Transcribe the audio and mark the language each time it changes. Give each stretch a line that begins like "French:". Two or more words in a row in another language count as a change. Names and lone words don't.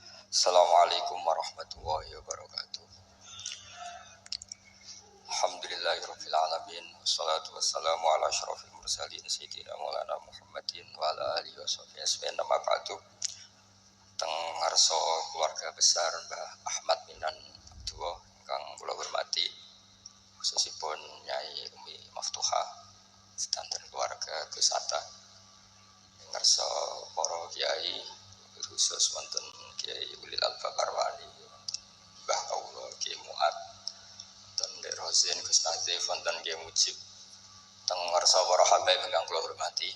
Arabic: السلام عليكم ورحمة الله وبركاته الحمد لله رب العالمين. والصلاة والسلام على أشرف المرسلين سيدنا مولانا محمد وعلى آله وصحبه أجمعين. أما بعد.
Javanese: Teng ngarsa keluarga besar Mbah Ahmad Minan Abdullah ingkang kula hormati, khususipun Nyai Umi Maftuha sedanten keluarga Gus Atta, ngarsa para kiai khusus wonten Kiai Ulil Albab Arwani, Mbah Kawula Kiai Muat, wonten Dek Rosin Gus Nazif, wonten Kiai Mujib, teng ngarsa para habaib ingkang kula hormati.